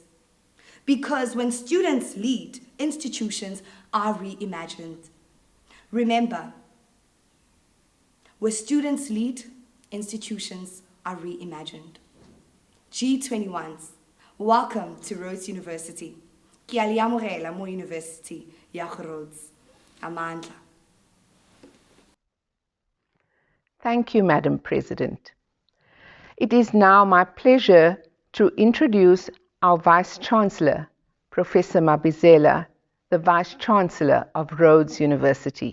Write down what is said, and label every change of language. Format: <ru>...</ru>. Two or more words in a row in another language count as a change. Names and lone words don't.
<en>Because when students lead, institutions are reimagined. Remember, where students lead, institutions are reimagined. G21s, welcome to Rhodes University.</en> <tn>Ki aliamorela mo University ya Rhodes.</tn> <en>Amandla. Thank you, Madam President. It is now my pleasure to introduce our Vice-Chancellor, Professor Mabizela, the Vice-Chancellor of Rhodes University.</en>